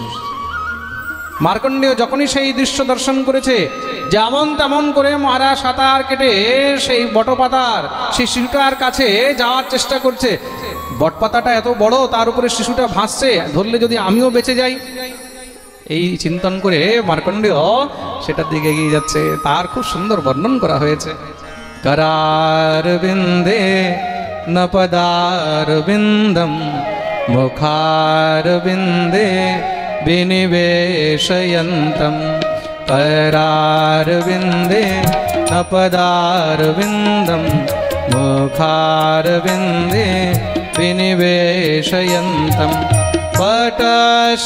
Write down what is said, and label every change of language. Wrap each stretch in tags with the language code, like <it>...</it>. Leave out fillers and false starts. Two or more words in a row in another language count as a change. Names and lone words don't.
<bn>মার্কণ্ডেয় যখনই সেই দৃশ্য দর্শন করেছে, যেমন তেমন করে মহারাজ সাঁতার কেটে সেই বটপাতার সেই শিশুটার কাছে যাওয়ার চেষ্টা করছে। বটপাতাটা এত বড়, তার উপরে শিশুটা ভাসছে, ধরলে যদি আমিও বেঁচে যাই, এই চিন্তন করে মার্কণ্ডেয় সেটার দিকে এগিয়ে যাচ্ছে। তার খুব সুন্দর বর্ণন করা হয়েছে।</bn> <sa>करार बिंदे न पदार बिंदम मुखार बिंदे विनिवेशयन्तम करार बिंदे न पदार बिंदम मुखार बिंदे विनिवेशयन्तम पटस्य</sa>